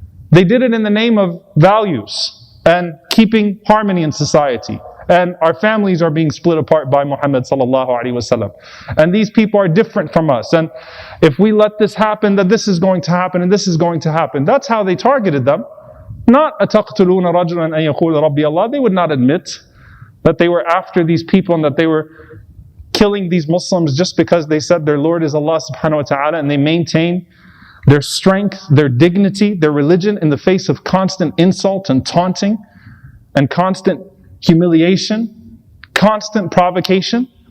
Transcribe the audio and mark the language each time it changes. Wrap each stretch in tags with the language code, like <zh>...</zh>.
<en>They did it in the name of values and keeping harmony in society. And our families are being split apart by Muhammad sallallahu alaihi wasallam. And these people are different from us. And if we let this happen, then this is going to happen and this is going to happen. That's how they targeted them. Not</en> <ar>أَتَقْتُلُونَ رَجُلًا أَنْ يَقُولَ رَبِّيَ اللَّهِ.</ar> <en>They would not admit that they were after these people and that they were killing these Muslims just because they said their Lord is Allah subhanahu wa ta'ala, and they maintain their strength, their dignity, their religion in the face of constant insult and taunting and constant humiliation, constant provocation.</en>